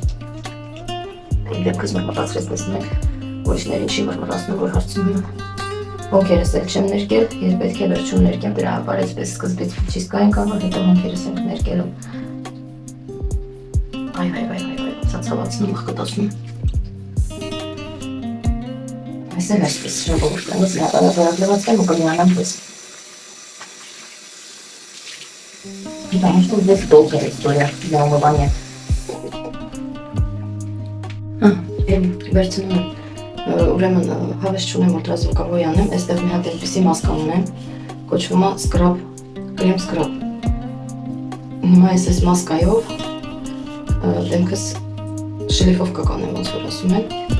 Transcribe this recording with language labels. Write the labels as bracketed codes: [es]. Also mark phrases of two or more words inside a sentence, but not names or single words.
[hy] դեպքս մրմռացրեց տեսնում եք, ուրիշներին չի մրմռացնում, որ հարցնում եմ, հոնքերս էլ չեմ ներկել, ես պետք է վերջում ներկեմ, դրա համար այսպես սկզբից ֆիչիսկա ենք անում, հետո հոնքերս ենք ներկելում, ցածավացնում, աղկտացնում, այս էլ այսպես ժողովուրդ կնոց լավարակ լվացվեմ ու կմիանամ պես, [ru] потому что здесь долгая история для умывания. [hy] Վերցնում եմ, ուրեմն հավես չունեմ ուլտրազվուկավոր անեմ, այստեղ մի հատ այդպիսի մասկա ունեմ, կոչվում է սկրաբ, կրեմ սկրաբ։ Հիմա այս մասկայով դեմքս շլիֆովկա կանեմ, ոնց որ ասում են։